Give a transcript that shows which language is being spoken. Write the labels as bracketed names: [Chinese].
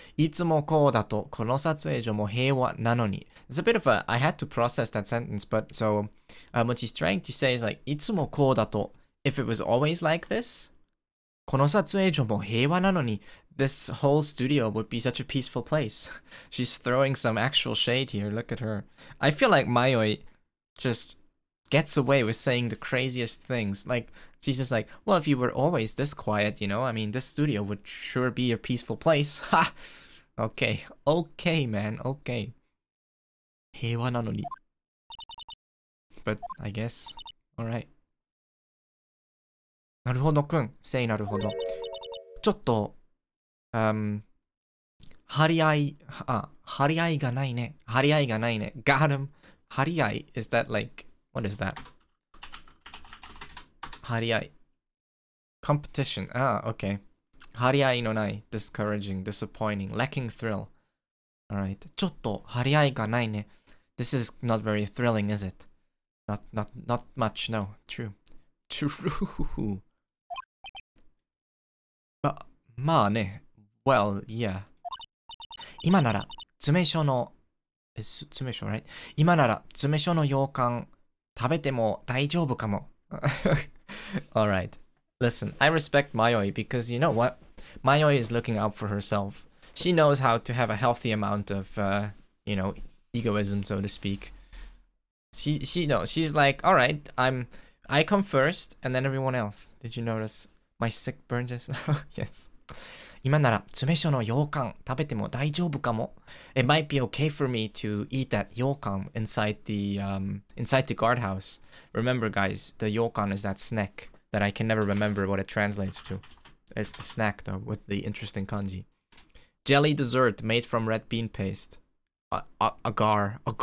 [Japanese] いつもこうだと、この撮影所も平和なのに. [English] It's a bit of a, I had to process that sentence, but so, what she's trying to say is like, [Japanese] いつもこうだと, [English] if it was always like this, [Japanese] この撮影所も平和なのに, [English] this whole studio would be such a peaceful place. She's throwing some actual shade here, look at her. I feel like Mayoi just gets away with saying the craziest things. Like, She's just like, well, if you were always this quiet, you know, I mean, this studio would sure be a peaceful place. Ha! Okay, okay, man, okay. [Japanese] 平和なのに. [English] But I guess, alright. [Japanese] なるほどくん、say なるほど。ちょっと、張り合い、張り合いがないね。張り合いがないね。 [English] Got him. 張り合い is that like, what is that? 張り合い. Competition. Okay. 張り合いのない。 Discouraging, disappointing, lacking thrill. Alright. [Japanese] ちょっと張り合いがないね. [English] This is not very thrilling, is it? Not much, no. True. True. [Japanese] まあね. [English] Well, yeah. [Japanese] 今なら、詰め所の、詰め所 right? 今なら、詰め所の羊羹、食べても大丈夫かも。 [English] Alright. Listen, I respect Mayoi because you know what? Mayoi is looking out for herself. She knows how to have a healthy amount of, you know, egoism, so to speak. She knows. She's like, alright, I come first, and then everyone else. Did you notice my sick burn just now? Yes. [Japanese] 今なら詰め所の羊羹食べても大丈夫かも. [English] It might be okay for me to eat that ryokan inside the guardhouse. Remember, guys, the ryokan is that snack that I can never remember what it translates to. It's the snack though with the interesting kanji. Jelly dessert made from red bean paste. Agar.